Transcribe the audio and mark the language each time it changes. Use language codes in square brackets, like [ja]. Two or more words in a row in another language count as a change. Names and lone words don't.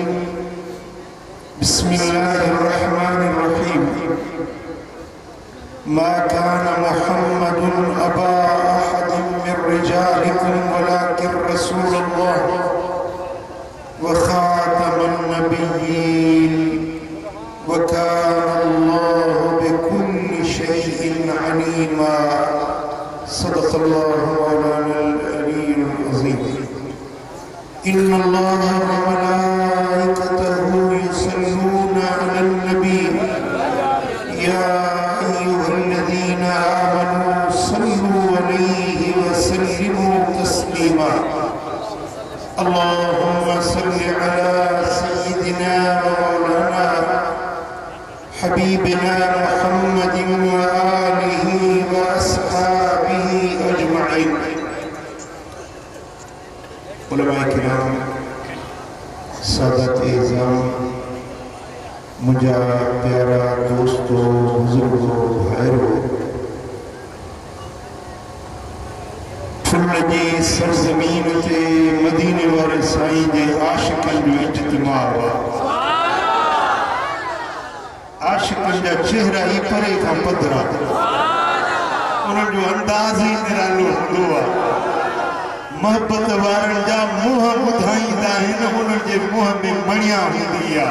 [ar] بسم الله الرحمن الرحيم ما كان محمد أبا أحد من رجالكم ولكن رسول الله وخاتم النبيين وكان الله بكل شيء عليما صدق الله مولانا العلي العظيم إن الله وملائكته يصلون على النبي يا أيها الذين آمنوا صلوا عليه وسلموا تسليما اللهم صل على سيدنا ومولانا حبيبنا محمد وآله وأصحابه أجمعين. [sd] उलमाए किराम, सादत एज़ाम, मुझा प्यारा दोस्तों, बुजुर्गों, भाइयों, फुल जी सरजमीन ते मदीने वाले साईं जे आशिकन जो इज्तिमा हुआ। आशिकन जा चेहरा ही परे खां पधरा, उन्हनि जो अंदाज़ ही निरालो हूंदो आहे। मोहब्बत वारनि जा मुंह ॿुधाईंदा आहिनि, उन्हनि जे मुंह में मणिया हूंदी आहे।